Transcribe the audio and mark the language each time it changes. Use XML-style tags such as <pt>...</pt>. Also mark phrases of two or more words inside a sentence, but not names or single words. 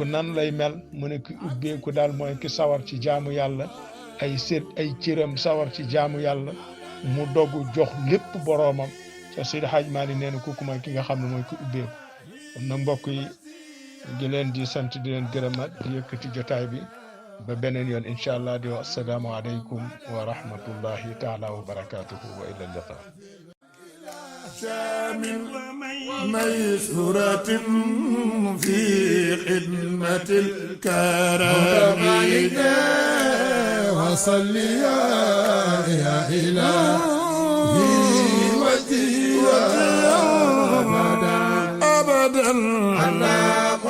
<wo>nan lay mel mu ne ki ubbeeku daal mooy ki sawar ci jaamu yàlla ay cëram sawar ci jaamu yàlla mu dogu jox lépp boroomam sa Seydi Hadji Malick nee na kooku mooy ki nga xam ne mooy ki ubbeeku kon nag mbokk yi di leen di sant di leen gërëmat di yëkkati jotaay bi ba beneen yoon</wo> <ar>إن شاء الله</ar> <wo>di wax</wo> <ar>السلام عليكم ورحمة الله تعالى وبركاته وإلى اللقاء من ميسورة في خدمة الكرام وصل يا إلهي وجهي أبدا</ar>